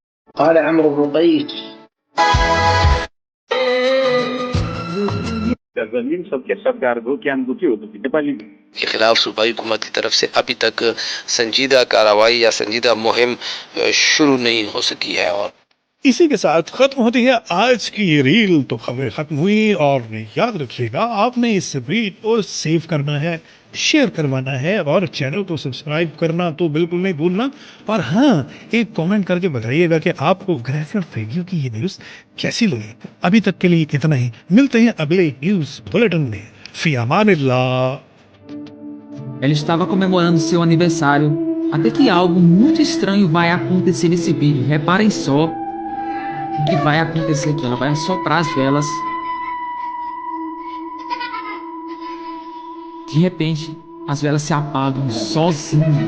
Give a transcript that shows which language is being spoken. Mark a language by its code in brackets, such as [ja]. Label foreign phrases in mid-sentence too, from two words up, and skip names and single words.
[ar] قال عمرو بن قيس [hi] के खिलाफ सूबाई हुकूमत की तरफ से अभी तक संजीदा कार्रवाई या संजीदा मुहिम शुरू नहीं हो सकी है। और इसी के साथ खत्म होती है आज की ये रील। तो खबरें खत्म हुई और याद रखिएगा आपने इस रील को सेव करना है, शेयर करवाना है और चैनल को सब्सक्राइब करना तो बिल्कुल नहीं भूलना। और हाँ, एक कमेंट करके बताइएगा कि आपको ग्रेजुएट फेगियो की ये न्यूज़ कैसी लगी। अभी तक के लिए इतना ही, मिलते हैं अगले [en] news bulletin [hi] में। [ar] في أمان الله. [pt] Ela estava comemorando seu aniversário, até que algo muito estranho vai acontecer nesse vídeo. Reparem só o que vai acontecer aqui. Ela vai assoprar as velas. De repente, as velas se apagam sozinhas.